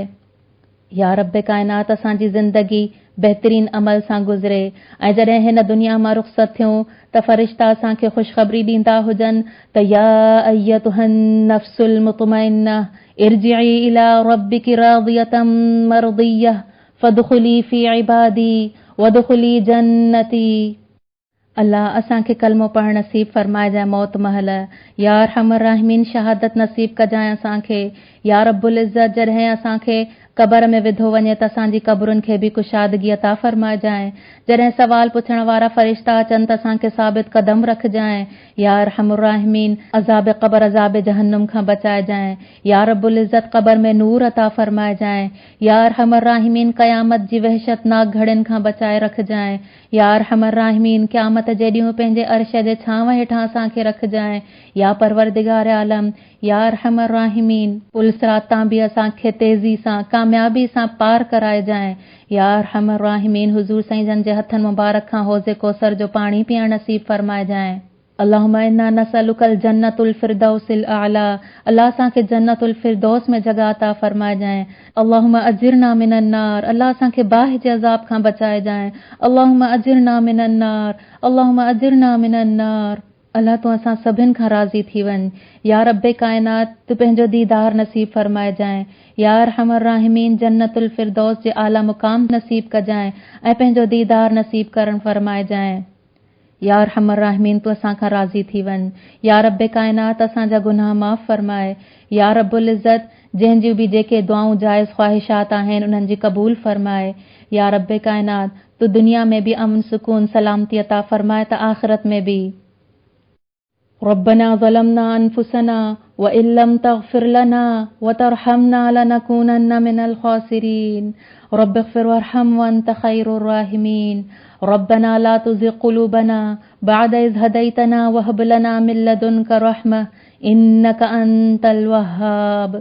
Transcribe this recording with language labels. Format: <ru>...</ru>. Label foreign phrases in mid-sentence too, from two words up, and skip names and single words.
<sd>या रब्बे काइनात, असांजी ज़िंदगी बहितरीन अमल सां गुज़रे ऐं जॾहिं हिन दुनिया मां रुख़सत थियूं त फ़रिश्ता असांखे ख़ुशख़बरी ॾींदा हुजनि त</sd> <ar>يا أيتها النفس المطمئنة ارجعي إلى ربك راضية مرضية فادخلي في عبادي وادخلي جنتي.</ar> <sd>अल्लाह, असांखे कलमो पढ़णु नसीब फरमाए जाए मौत महल।</sd> <ar>يا أرحم الراحمين,</ar> <sd>शहादत नसीब कजाए असांखे।</sd> <ar>يا رب العزة,</ar> <sd>जॾहिं असांखे क़बर में विधो वञे त असांजी क़बरुनि खे बि कुशादगी अता फरमाए जाए। जॾहिं सवाल पुछण वारा फ़रिश्ता अचनि त असांखे साबित क़दम रखजाए।</sd> <ar>يا أرحم الراحمين,</ar> <sd>अज़ाब क़बर, अज़ाब जहन्नुम खां बचाए जाए।</sd> <ar>يا رب العزة,</ar> <sd>क़बर में नूर अता फरमाए जाए।</sd> <ar>يا أرحم الراحمين,</ar> <sd>क़यामत जी वहशतनाक घड़ियुनि खां बचाए रखजाए।</sd> <ar>يا أرحم الراحمين,</ar> <sd>क़यामत जे ॾींहुं पंहिंजे अर्श जे छांव हेठां असांखे रखजाए।</sd> <ar>يا پروردگار عالم، يا أرحم الراحمين,</ar> <sd>पुल सिरात तां बि असांखे तेज़ी सां कामयाबी सां पार कराए जाए।</sd> <ar>يا أرحم الراحمين</ar> <sd>हुजूर साईं जन जे हथनि मुबारक खां हौज़े कौसर जो पाणी पीअण नसीब फरमाए जाए।</sd> <ar>اللهم إنا نسألك الجنة الفردوس الأعلى,</ar> <sd>अल्लाह असांखे जन्नतुल फिरदौस में जगह अता फरमाए जाए।</sd> <ar>اللهم أجرنا من النار,</ar> <sd>अल्लाह असांखे बाह जे अज़ाब खां बचाए जाए।</sd> <ar>اللهم أجرنا من النار، اللهم أجرنا من النار.</ar> <sd>अल्लाह तूं असां सभिनि खां राज़ी थी वञ। या रब्बे कायनात, तू पंहिंजो दीदार नसीब फरमाए जाए।</sd> <ar>يا أرحم الراحمين,</ar> <sd>जन्नतुल फिरदौस जे आला मुकाम नसीब कजाए ऐं पंहिंजो दीदार नसीब करण फरमाए जाए।</sd> <ar>يا أرحم الراحمين,</ar> <sd>तू असां खां राज़ी थी वञ। या रब्बे कायनात, असांजा गुनाह माफ़ फरमाए।</sd> <ar>يا رب العزة,</ar> <sd>जंहिंजियूं बि जेके दुआऊं जाइज़ ख्वाहिशात आहिनि उन्हनि जी क़बूल फरमाए। या रब्बे कायनात, तू दुनिया में भी अमन सुकून सलामती अता फरमाए त आख़िरत में भी।</sd> <ar>ربنا ظلمنا أنفسنا وإن لم تغفر لنا وترحمنا لنكونن من الخاسرين. رب اغفر وارحم وأنت خير الراحمين. ربنا لا تزغ قلوبنا بعد إذ هديتنا وهب لنا من لدنك رحمة إنك أنت الوهاب.</ar>